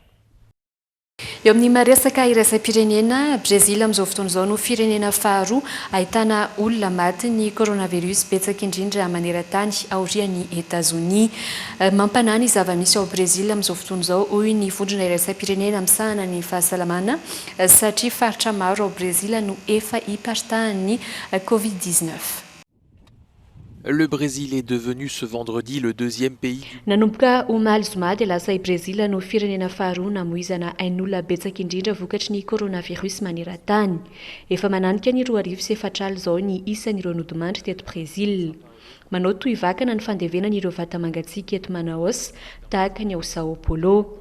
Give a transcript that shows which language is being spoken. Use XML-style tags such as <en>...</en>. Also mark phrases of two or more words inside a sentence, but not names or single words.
<mg>Eo amin'ny maresaka iraisam-pirenena, Brésil amin'izao fotoana izao no firenena faharoa ahitana olona maty ny coronavirus betsaka indrindra maneran-tany aorian'ny États-Unis. Mampanana ny zava-misy ao Brésil amin'izao fotoana izao hoy ny vondrona iraisam-pirenena misahana ny fahasalamana satria faritra maro ao Brésil no efa hiparitahan'ny Covid-19.</mg> <fr>Le Brésil est devenu ce vendredi le 2e pays.</fr> <mg>Nanomboka omaly zoma dia lasa i Brésil no firenena faharoa namoizana ain'olona betsaka indrindra vokatry ny coronavirus maneran-tany. Efa mananika ny 2,4 zao ny isan'ireo nodimandry teto Brésil. Manao toy vakana ny fandevenan'ireo vata mangatsiaka eto Manaus tahaka ny ao Sao Paulo.</mg>